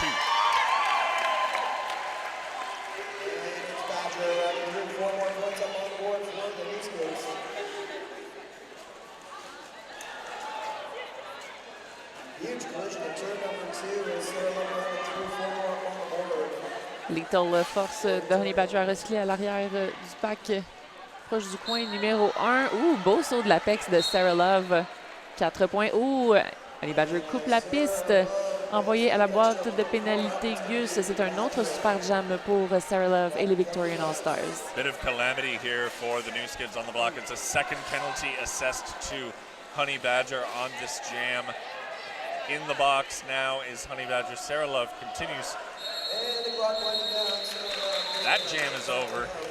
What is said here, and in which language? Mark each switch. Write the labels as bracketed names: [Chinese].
[English] And it's Badger with 4 more points up on the board for the new Skids. Huge collision in turn number 2 as Sarah Love through 4 more up on the board. [French] Little force de Honey Badger à recycler à l'arrière du pack, proche du coin numéro 1. Beau saut de l'apex de Sarah Love. 4 points. Honey Badger coupe la piste. Envoyé à la boîte de pénalité Gus. C'est un autre super jam pour Sarah Love et les Victorian All-Stars. [English] Bit of calamity here for the new Skids on the block. It's a second penalty assessed to Honey Badger on this jam. In the box now is Honey Badger. Sarah Love continues. That jam is over.